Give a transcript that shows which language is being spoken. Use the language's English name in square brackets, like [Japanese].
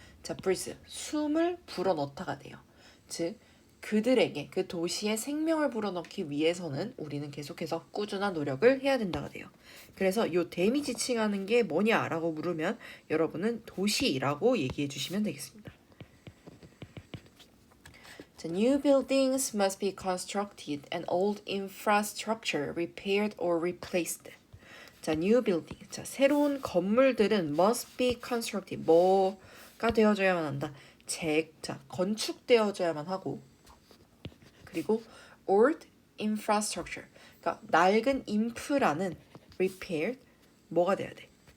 [Korean] 자, breathe, 숨을 불어넣다가 돼요. 즉 그들에게, 그 도시에 생명을 불어넣기 위해서는 우리는 계속해서 꾸준한 노력을 해야 된다가 돼요. 그래서 요 댐이 지칭하는 게 뭐냐라고 물으면 여러분은 도시라고 얘기해 주시면 되겠습니다. [English] 자, new buildings must be constructed and old infrastructure repaired or replaced. 자, new building. [Korean] 자, 새로운 건물들은 [English] must be constructed. [Korean] 뭐가 되어져야만 한다. 자, 건축되어져야만 하고, 그리고 [English] old infrastructure, [Korean] 그러니까 낡은 인프라는 repaired, 뭐가 돼야 돼?